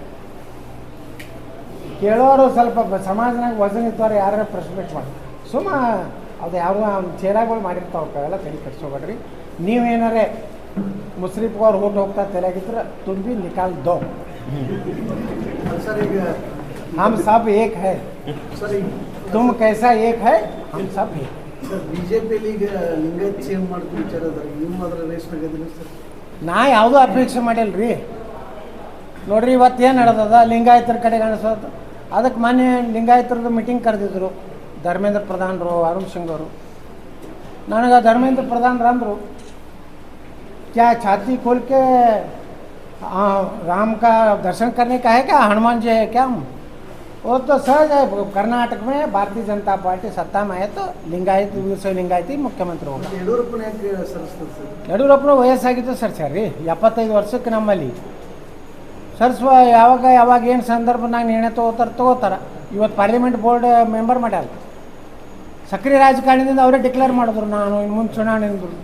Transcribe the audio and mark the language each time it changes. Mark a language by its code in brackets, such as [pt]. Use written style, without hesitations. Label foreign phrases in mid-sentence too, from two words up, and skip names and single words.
[kn] ಕೇಳೋರು ಸ್ವಲ್ಪ ಸಮಾಜನಾಗ ವಜನ್ ಇದ್ದವ್ರು ಯಾರು ಪ್ರಶ್ನೆ ಮಾಡಿ ಸುಮ್ಮ ಅದು ಯಾವುದೋ ಚೇರಾಗಳು ಮಾಡಿರ್ತಾವೆ, ಅವೆಲ್ಲ ತಲೆ ಕೆಡ್ಸೋಬೇಡ್ರಿ. ನೀವೇನಾರೇ ಮುಸ್ಲಿಮ್ಗವ್ರು ಓಟ್ ಹೋಗ್ತಾ ತಲೆಯಾಗಿದ್ರೆ ತುಂಬಿ [hi] निकाल दो. [kn] सर ಈಗ [hi] हम सब एक है, तुम कैसा एक है, हम सब एक. [kn] ಸರ್, ಬಿಜೆಪಿಯಲ್ಲಿ ಈಗ ಲಿಂಗಾಯತ್ ಸೇವ್ ಮಾಡ್ಕೊಂಡು ವಿಚಾರ ಅದ. ನೀವು ಅದರ ರೇಸ್ನಾಗ ಇದ್ರಿ ಸರ್? ನಾ ಯಾವುದೂ ಅಪೇಕ್ಷೆ ಮಾಡಿಲ್ಲ ರೀ. ನೋಡ್ರಿ, ಇವತ್ತೇನು ನಡೆದದ ಲಿಂಗಾಯತರ ಕಡೆಗೆ ಅನಿಸೋದು. ಅದಕ್ಕೆ ಮೊನ್ನೆ ಲಿಂಗಾಯತರದ್ದು ಮೀಟಿಂಗ್ ಕರೆದಿದ್ರು ಧರ್ಮೇಂದ್ರ ಪ್ರಧಾನರು, ಅರುಣ್ ಸಿಂಗ್ ಅವರು. ನನಗೆ ಧರ್ಮೇಂದ್ರ ಪ್ರಧಾನರು ಅಂದರು, [hi] क्या छाती खोल के राम का दर्शन करने का है क्या, हनुमान जी है क्या? वो तो सहज है. कर्नाटक में भारतीय जनता पार्टी सत्ता में है तो लिंगायत लिंगायती मुख्यमंत्री होगा. [kn] ಯಡಿಯೂರಪ್ಪನ ಯಾಕೆ ಸರಿಸ್ತದೆ ಸರ್? ಯಡಿಯೂರಪ್ಪನ ವಯಸ್ಸಾಗಿತ್ತು ಸರ್. ರೀ 75 ವರ್ಷಕ್ಕೆ ನಮ್ಮಲ್ಲಿ ಸರ್ಸ್ವ ಯಾವಾಗ ಏನು ಸಂದರ್ಭನಾಗ ನಿರ್ಣಯ ತಗೋತಾರೆ. ಇವತ್ತು [en] parliament board member [kn] ಮಾಡ್ಯಾರ. ಸಕ್ರಿಯ ರಾಜಕಾರಣದಿಂದ ಅವರೇ ಡಿಕ್ಲೇರ್ ಮಾಡಿದ್ರು ನಾನು ಇನ್ನು ಮುಂದೆ ಚುನಾವಣೆ ಅಂತ.